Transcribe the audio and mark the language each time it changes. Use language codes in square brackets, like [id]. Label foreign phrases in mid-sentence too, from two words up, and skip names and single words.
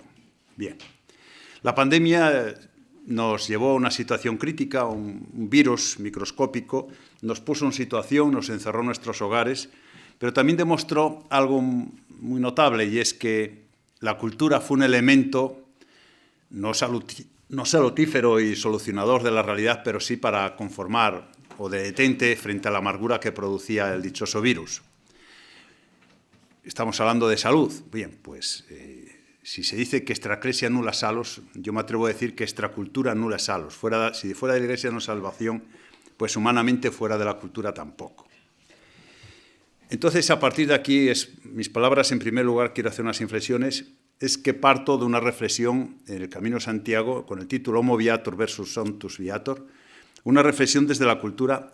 [es] Bien, la pandemia nos llevó a una situación crítica, un virus microscópico, nos puso en situación, nos encerró en nuestros hogares, pero también demostró algo muy notable, y es que la cultura fue un elemento no salutífero y solucionador de la realidad, pero sí para conformar o de detente frente a la amargura que producía el dichoso virus. Estamos hablando de salud. Bien, pues si se dice que [la] extra-eclesia nulla salus, [es] yo me atrevo a decir que [la] extracultura nulla salus. [es] Si fuera de la Iglesia no salvación, pues humanamente fuera de la cultura tampoco. Entonces, a partir de aquí, mis palabras, en primer lugar, quiero hacer unas inflexiones, es que parto de una reflexión en el Camino de Santiago, con el título Homo Viator versus Sanctus Viator, una reflexión desde la cultura.